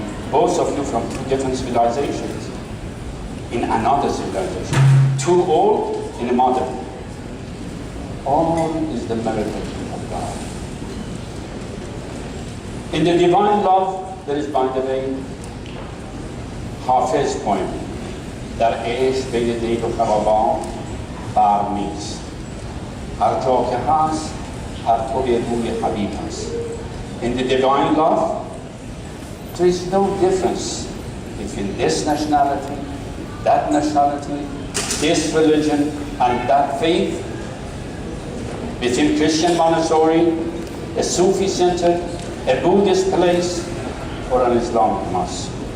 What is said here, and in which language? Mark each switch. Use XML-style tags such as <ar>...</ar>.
<en>Both of you from two different civilizations, in another civilization. Two old in a modern. All is the miracle of God. In the divine love, there is, by the way, Hafiz poem.</en> <fa>در عشق بین دیگ و خرابان فرق نیست. هر جا که هست پرتو روی حبیب هست.</fa> <en>In the divine love, there is no difference between this nationality, that nationality, this religion, and that faith, between Christian Montessori, a Sufi center, a Buddhist place, or an Islamic mosque.</en>